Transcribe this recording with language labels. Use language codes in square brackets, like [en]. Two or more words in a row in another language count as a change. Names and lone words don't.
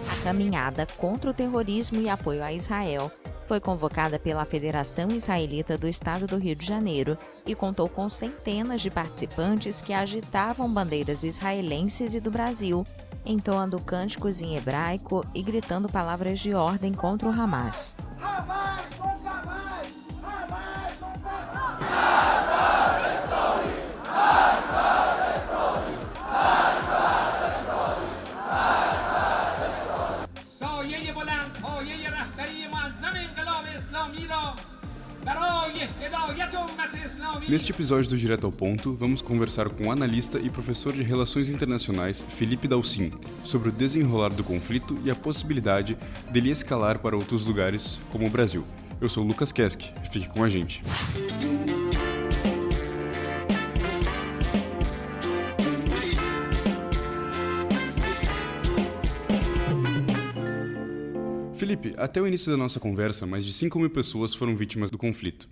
[pt] A caminhada contra o terrorismo e apoio a Israel foi convocada pela Federação Israelita do Estado do Rio de Janeiro e contou com centenas de participantes que agitavam bandeiras israelenses e do Brasil, entoando cânticos em hebraico e gritando palavras de ordem contra o Hamas. Hamas contra Hamas! Hamas contra Hamas! [fa] سایه بلند پایه رهبری معظم انقلاب اسلامی را برای هدایت امت اسلامی. [pt] Neste episódio do Direto ao Ponto, vamos conversar com o analista e professor de Relações Internacionais Felipe Dalcin sobre o desenrolar do conflito e a possibilidade dele escalar para outros lugares, como o Brasil. Eu sou o Lucas Kesk, fique com a gente. Felipe, até o início da nossa conversa, mais de 5.000 pessoas foram vítimas do conflito.